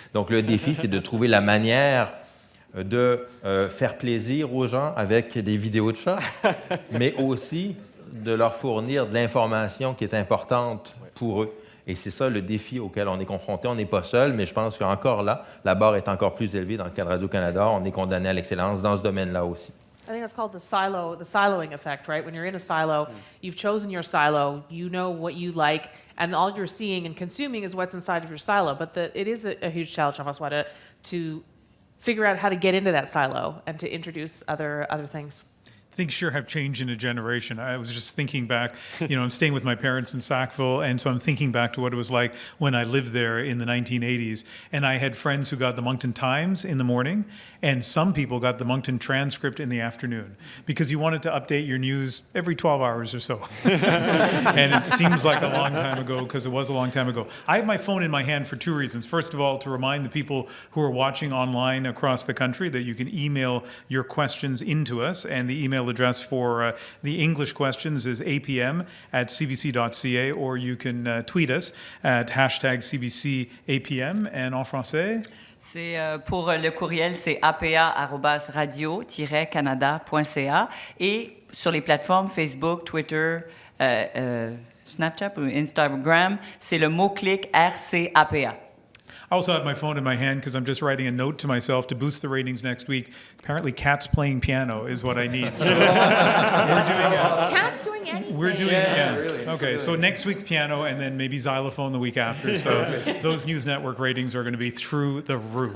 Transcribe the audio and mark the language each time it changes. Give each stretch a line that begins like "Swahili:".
French: Donc, le défi, c'est de trouver la manière de faire plaisir aux gens avec des vidéos de chats, mais aussi de leur fournir de l'information qui est importante pour eux. Et c'est ça le défi auquel on est confronté. On n'est pas seul, mais je pense qu'encore là, la barre est encore plus élevée dans le cas de Radio-Canada. On est condamné à l'excellence dans ce domaine-là aussi.
English: I think that's called the siloing effect, right? When you're in a silo, you've chosen your silo, you know what you like, and all you're seeing and consuming is what's inside of your silo. But it is a huge challenge, Jean-François, to figure out how to get into that silo and to introduce other things. things sure have changed in a generation. I was just thinking back, I'm staying with my parents in Sackville, and so I'm thinking back to what it was like when I lived there in the 1980s. And I had friends who got the Moncton Times in the morning, and some people got the Moncton Transcript in the afternoon, because you wanted to update your news every 12 hours or so. And it seems like a long time ago, because it was a long time ago. I have my phone in my hand for two reasons. First of all, to remind the people who are watching online across the country that you can email your questions into us, and the email address for the English questions is apm@cbc.ca, or you can tweet us at #CBCAPM. And
French: en français? C'est pour le courriel, c'est apa@radio-canada.ca, et sur les plateformes Facebook, Twitter, Snapchat ou Instagram, c'est le mot-clic RCAPA.
English: I also have my phone in my hand because I'm just writing a note to myself to boost the ratings next week. Apparently, cats playing piano is what I need. So Cats doing anything. we're doing, Okay, so next week piano, and then maybe xylophone the week after. So those news network ratings are going to be through the roof.